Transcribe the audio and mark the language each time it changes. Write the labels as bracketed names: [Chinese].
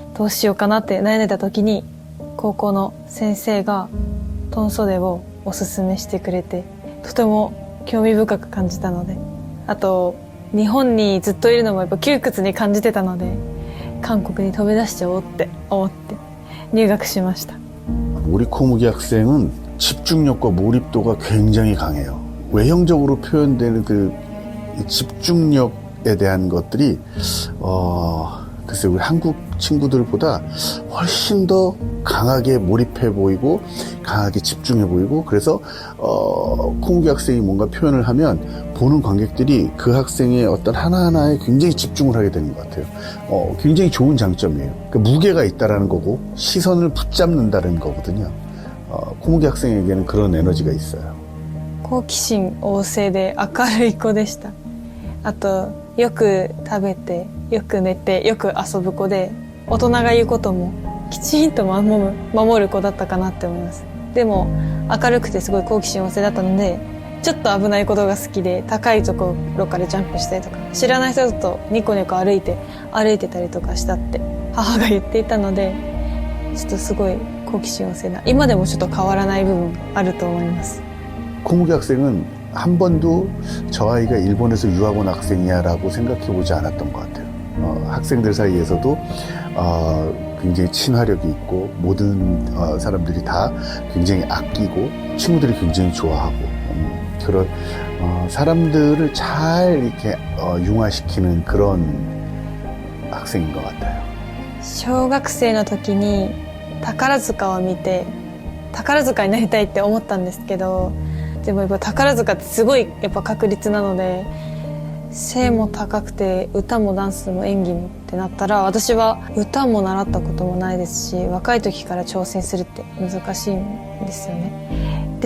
[Japanese] どうしようかなって悩んでた時に高校の先生がトン袖をおすすめしてくれてとても興味深く感じたので、あと日本にずっといるのもやっぱ窮屈に感じてたので韓国に飛び出しちゃおうって思って入学しました。 [Korean] 우리 코무기 학생은 집중력과 몰입도가 굉장히 강해요. 외형적으로 표현되는 그 집중력에 대한 것들이 글쎄 우리 한국 친구들보다 훨씬 더 강하게 몰입해 보이고 강하게 집중해 보이고, 그래서 코무기 학생이 뭔가 표현을 하면 보는 관객들이 그 학생의 어떤 하나하나에 굉장히 집중을 하게 되는 것 같아요. 굉장히 좋은 장점이에요. 그러니까 무게가 있다라는 거고 시선을 붙잡는다는 거거든요. 코무기 학생에게는 그런 에너지가 있어요. [Japanese] 好奇心旺盛で明るい子でした。あとよく食べてよく寝てよく遊ぶ子で、大人が言うこともきちんと守る子だったかなって思います。でも明るくてすごい好奇心旺盛だったので、ちょっと危ないことが好きで高いところからジャンプしたりとか、知らない人とニコニコ歩いてたりとかしたって母が言っていたので、ちょっとすごい好奇心旺盛な、今でもちょっと変わらない部分あると思います。 [Korean] 코무기 학생은 한 번도 저 아이가 일본에서 유학 온 학생이야라고 생각해 보지 않았던 것 같아요. 학생들 사이에서도 굉장히 친화력이 있고 모든 사람들이 다 굉장히 아끼고 친구들이 굉장히 좋아하고 그런 사람들을 잘 이렇게 융화시키는 그런 학생인 것 같아요. [Japanese] 小学生の時に宝塚を見て宝塚になりたいって思ったんですけど、でもやっぱ宝塚ってすごいやっぱ確率なので、背も高くて歌もダンスも演技もってなったら、私は歌も習ったこともないですし、若い時から挑戦するって難しいんですよね。